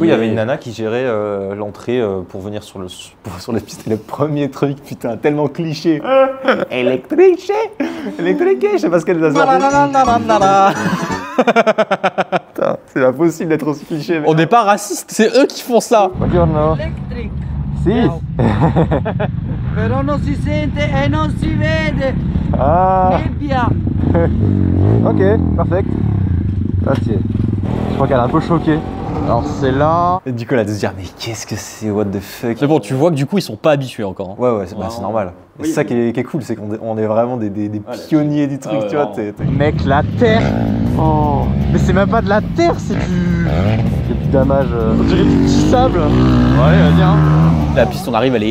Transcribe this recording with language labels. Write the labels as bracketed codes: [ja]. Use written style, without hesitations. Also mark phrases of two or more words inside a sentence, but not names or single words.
[fr] Oui, il y avait une nana qui gérait l'entrée pour venir sur la piste. Et le premier truc, putain, tellement cliché. Électrique, je sais pas ce qu'elle nous a sorti. Putain, c'est pas possible d'être aussi cliché. On n'est pas raciste, c'est eux qui font ça. [it] Buongiorno. Electric. Si. Però non si sente e non si vede. Ah. Nebbia. [en] Ok, perfect. Grazie. [fr] Je crois qu'elle est un peu choquée. Alors c'est là. Et du coup, elle a dû se dire, mais qu'est-ce que c'est, [en] what the fuck. [fr] C'est bon, tu vois que du coup ils sont pas habitués encore. Hein. Ouais, c'est normal. Et c'est ça qui est cool, c'est qu'on est vraiment des pionniers du truc, tu vois. Mec, la terre. Oh. Mais c'est même pas de la terre, c'est du. Il y a du damage. On dirait du petit sable. Ouais, vas-y, hein. La piste, on arrive, elle est.